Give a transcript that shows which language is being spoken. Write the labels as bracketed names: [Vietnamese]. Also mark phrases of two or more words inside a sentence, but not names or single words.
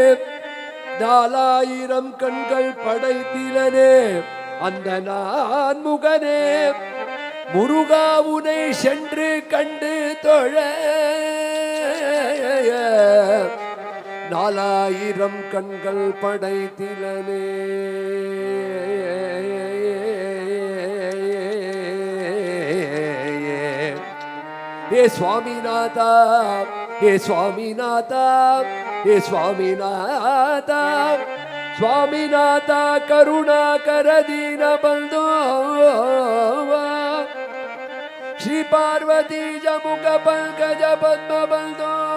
[Tamil] 4000 கண்கள் படைத்திலனே அந்த நான் முகனே முருகா உனை சென்று கண்டு தொழ 4000 கண்கள் படைத்திலனே [Sanskrit] हे स्वामीनाथा हे स्वामीनाथा हे स्वामीनाथा स्वामीनाथा करुणाकर दीन बंधो श्री पार्वती जमुख पंकज पद्म बंधो